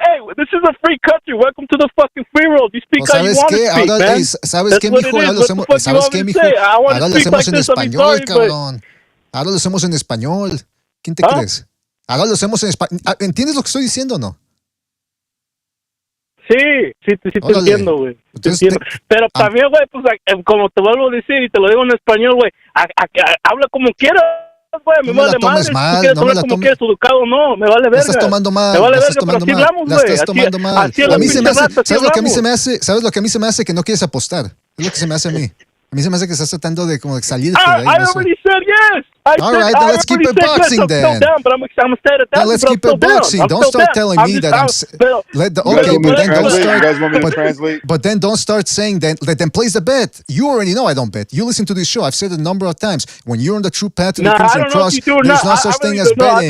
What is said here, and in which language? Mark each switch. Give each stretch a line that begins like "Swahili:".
English: Hey, this is a free country. Welcome to the fucking free world. You speak how you want to speak, man.
Spanish: ¿Sabes qué, mijo? ¿Sabes qué, mijo? Ahora lo hacemos en español, cabrón. Ahora lo hacemos en español. ¿Quién te crees? Ahora lo hacemos en español. ¿Entiendes lo que estoy diciendo o no? Sí te entiendo, güey. Pero también, güey, pues como te vuelvo a decir y te lo digo en español, güey, habla como quieras. Me no vale madre, mal, si quieres como quieres, educado no, me vale verga. La estás tomando mal, me vale verga, pero así hablamos, güey. Estás tomando mal. A mí se me hace, ¿sabes lo que a mí se me hace? ¿Sabes lo que a mí se me hace? Que no quieres apostar. Es lo que se me hace a mí. A mí se me hace que estás tratando de como salirte de ahí.
English: I already said yes. All right, then let's keep it boxing then. I'm still stay at 1,000. Let's keep it boxing. Don't start telling me that I'm. Okay, but then don't start. You guys want me to translate? But then don't start saying then place the bet. You already know I don't bet. You listen to this show. I've said it a number of times. When you're on the true path to the Crimson Cross, there's no such thing as betting.